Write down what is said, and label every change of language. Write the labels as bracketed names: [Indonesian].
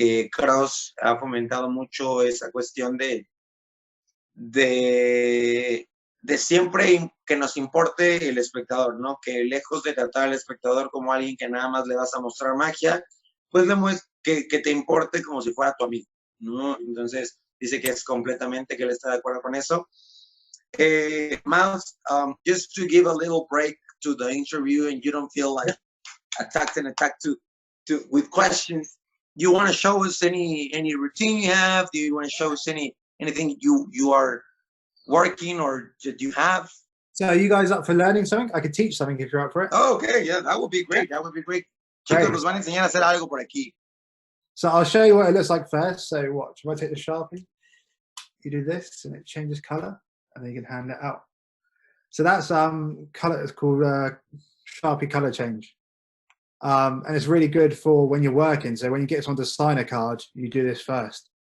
[Spanish] Cross ha fomentado mucho esa cuestión de, de siempre que nos importe el espectador, ¿no? Que lejos de tratar al espectador como alguien que nada más le vas a mostrar magia, pues que te importe como si fuera tu amigo, ¿no? Entonces, dice que es completamente, que él está de acuerdo con eso. [English] Myles, just to give a little break to the interview and you don't feel like attacked with questions, do you want to show us any routine you have? Do you want to show us anything you are working or do you have? So are you guys up for learning something? I could teach something if you're up for it. Oh, okay, yeah, that would be great. That would be great. [Spanish] Chicos, nos van a enseñar a hacer algo por aquí. [English] So I'll show you what it looks like first. So watch. If I take the Sharpie, you do this and it changes color, and then you can hand it out. So that's color. It's called Sharpie color change, and it's really good for when you're working. So when you get someone to sign a card, you do this first.